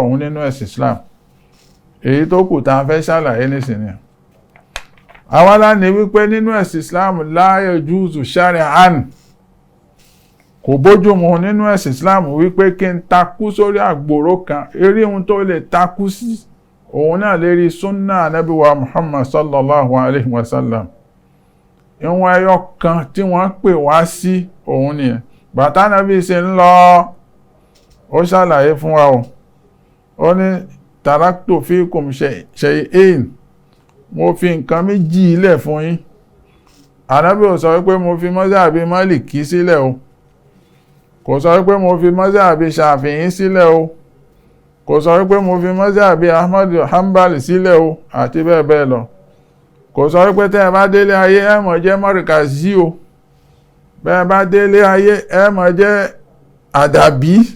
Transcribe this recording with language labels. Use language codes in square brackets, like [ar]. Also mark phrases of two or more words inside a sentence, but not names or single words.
[yo] ọ̀hún nínú ẹ̀sìn Islam èyí tó kù tá a fẹ́ ṣàlàyé nísìnyí àwọn aláni wípé nínú ẹ̀sìn Islam [ar] لا يجوز شرعا [yo] kò bójúmu nínú ẹ̀sìn Islam wípé kí n takú sórí àgbòrò kan eré ohun tó lè takú sí òun náà lérí súnnà ànábì wa Muhammad [ar] صلى الله عليه وسلم [yo] ìwọ̀n ẹyọ kan tí wọ́n pè wá sí òun nìyẹn bàtà nábì ṣe ń lọ ó ṣàlàyé fún wa ó ní [ar] تركت فيكم شيئين [yo] mo fi nǹkan méjì ilẹ̀ fún yín ànábì ò sọ wípé mo fi mọ́sàbí Málíkì sílẹ̀ o kò sọ wípé mo fi mọ́sàbí Ṣàfi'í sílẹ̀ o kò sọ wípé mo fi mọ́sàbí Ahmad Hanbal sílẹ̀ o àti bẹ́ẹ̀ bẹ́ẹ̀ lọ kò sọ wípé tẹ́ ẹ bá délé ayé ẹ máa jẹ́ Markazi o bẹ́ẹ̀ bá délé ayé ẹ máa jẹ́ àdàbí